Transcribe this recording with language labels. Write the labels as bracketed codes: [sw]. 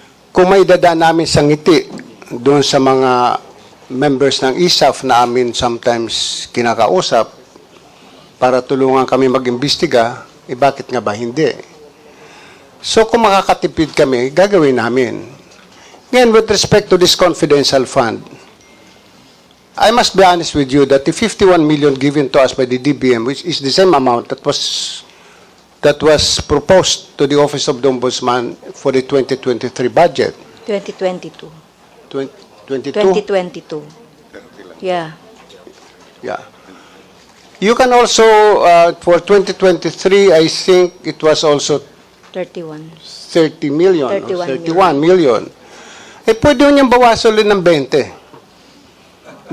[tl] Kung may dadaan namin sa ngiti doon sa mga members ng ISAF na amin sometimes kinakausap para tulungan kami mag-imbestiga, bakit nga ba hindi? So kung makakatipid kami, gagawin namin. [en] Ngayon, with respect to this confidential fund, I must be honest with you that the 51 million given to us by the DBM, which is the same amount that was proposed to the Office of the Ombudsman for the 2023 budget. 2022. 2022? 2022. Yeah. Yeah. You can also, for 2023, I think it was also 31. 30 million. 31 31 million. [tl] Pwede nyo niyang bawasan ulit ng 20.